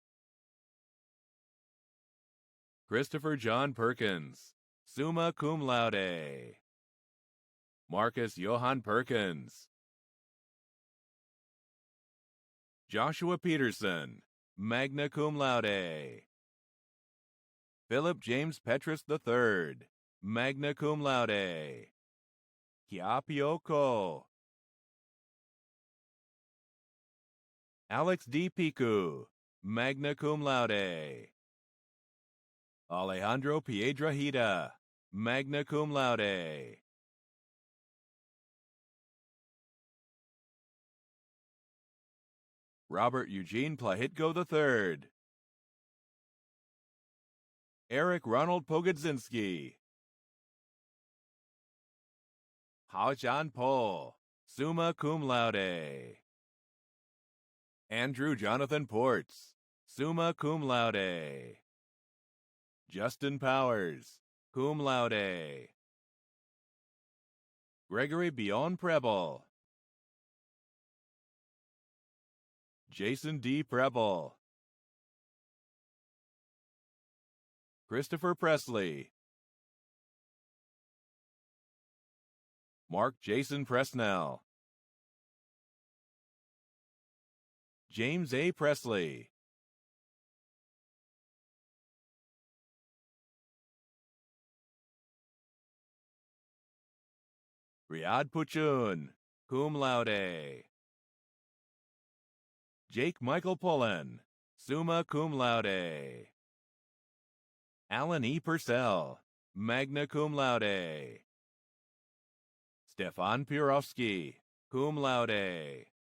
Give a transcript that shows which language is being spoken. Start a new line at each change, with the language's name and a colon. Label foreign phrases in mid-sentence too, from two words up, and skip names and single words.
English: Christopher John Perkins,
Latin: summa cum laude,
English: Marcus Johann Perkins, Joshua Peterson,
Latin: magna cum laude,
English: Philip James Petrus III,
Latin: magna cum laude,
English: Kiapio Ko, Alex D. Picu,
Latin: magna cum laude,
English: Alejandro Piedrahita,
Latin: magna cum laude,
English: Robert Eugene Plahitko III. Eric Ronald Pogodzinski. Hao John Po,
Latin: summa cum laude.
English: Andrew Jonathan Ports,
Latin: summa cum laude.
English: Justin Powers,
Latin: cum laude.
English: Gregory Bion Preble. Jason D. Preble. Christopher Presley. Mark Jason Presnell. James A. Presley. Riyad Puchun,
Latin: cum laude.
English: Jake Michael Pullen,
Latin: summa cum laude.
English: Alan E. Purcell,
Latin: magna cum laude.
English: Stefan Pirovsky,
Latin: cum laude.